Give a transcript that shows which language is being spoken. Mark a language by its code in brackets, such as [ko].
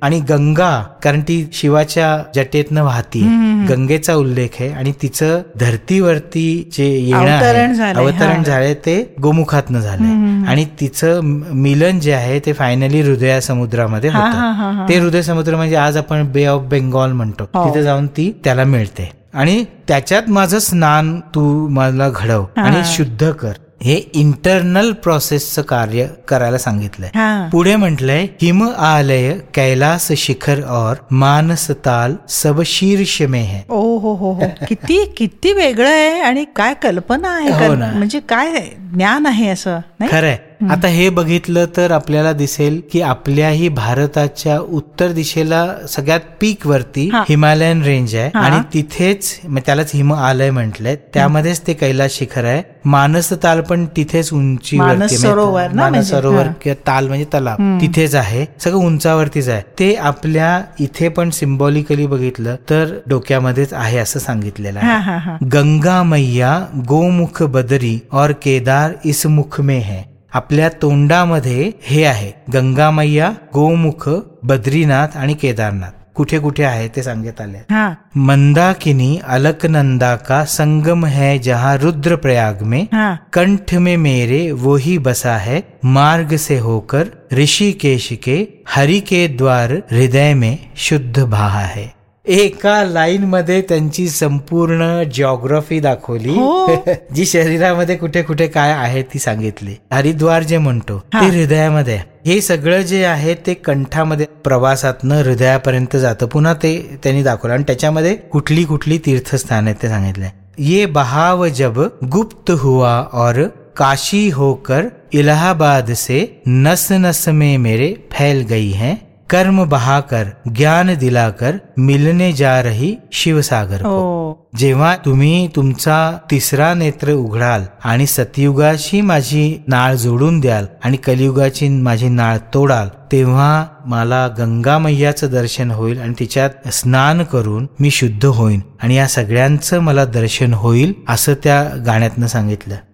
[mr] आणि गंगा कारण ती शिवाच्या जटेतनं वाहती, गंगेचा उल्लेख आहे, आणि तिचं धरतीवरती जे येणं अवतरण झालंय ते गोमुखातनं झालंय, आणि तिचं मिलन जे आहे ते फायनली हृदय समुद्रामध्ये होतं. ते हृदय समुद्र म्हणजे आज आपण बे ऑफ बेंगॉल म्हणतो, तिथे जाऊन ती त्याला मिळते. आणि त्याच्यात माझं स्नान तू मला घडव आणि शुद्ध कर, हे इंटरनल प्रोसेसचं कार्य करायला सांगितलंय. पुढे म्हटलंय [hi] हिम आलय कैलास शिखर और मानस ताल सब शीर्ष में है. [mr] ओ हो हो, किती किती वेगळं आहे आणि काय कल्पना आहे, म्हणजे काय ज्ञान आहे असं. खरंय, आता हे बघितलं तर आपल्याला दिसेल की आपल्याही भारताच्या उत्तर दिशेला सगळ्यात पीक वरती हिमालयन रेंज आहे, आणि तिथेच त्यालाच हिम आलय म्हटलंय, त्यामध्येच ते कैलास शिखर आहे. मानस ताल पण तिथेच उंची सरोवर, मानस सरोवर किंवा ताल म्हणजे तलाव तिथेच आहे, सगळं उंचावरतीच आहे. ते आपल्या इथे पण सिम्बॉलिकली बघितलं तर डोक्यामध्येच आहे असं सांगितलेलं आहे. [hi] गंगा मैया गोमुख बदरी और केदार इस मुख में है. [mr] आपल्या तोंडामध्ये हे आहे गंगा मैया, गोमुख, बद्रीनाथ आणि केदारनाथ कुठे कुठे आहे ते सांगत आले. [hi] मंदाकिनी अलकनंदा का संगम है जहाँ रुद्र प्रयाग में, कंठ में मेरे वो ही बसा है मार्ग से होकर ऋषिकेश के हरि के द्वार हृदय में शुद्ध भाहा है. [mr] एका लाईन मध्ये त्यांची संपूर्ण जिओग्राफी दाखवली जी शरीरामध्ये कुठे कुठे काय आहे ती सांगितली. हरिद्वार जे म्हणतो ते हृदयामध्ये, हे सगळं जे आहे ते कंठामध्ये प्रवासातनं हृदयापर्यंत जातं, पुन्हा ते त्यांनी दाखवलं. आणि त्याच्यामध्ये कुठली कुठली तीर्थस्थान आहे ते सांगितलंय. [hi] ये बहाव जब गुप्त हुआ और काशी होकर इलाहाबाद से नस नस में मेरे फैल गई है, कर्म बहाकर ज्ञान दिलाकर मिलने जा रही शिवसागर को. [mr] जेव्हा तुम्ही तुमचा तिसरा नेत्र उघडाल आणि सतयुगाशी माझी नाळ जोडून द्याल आणि कलियुगाची माझी नाळ तोडाल, तेव्हा मला गंगा मैयाचं दर्शन होईल आणि तिच्यात स्नान करून मी शुद्ध होईन आणि या सगळ्यांचं मला दर्शन होईल असं त्या गाण्यातनं सांगितलं.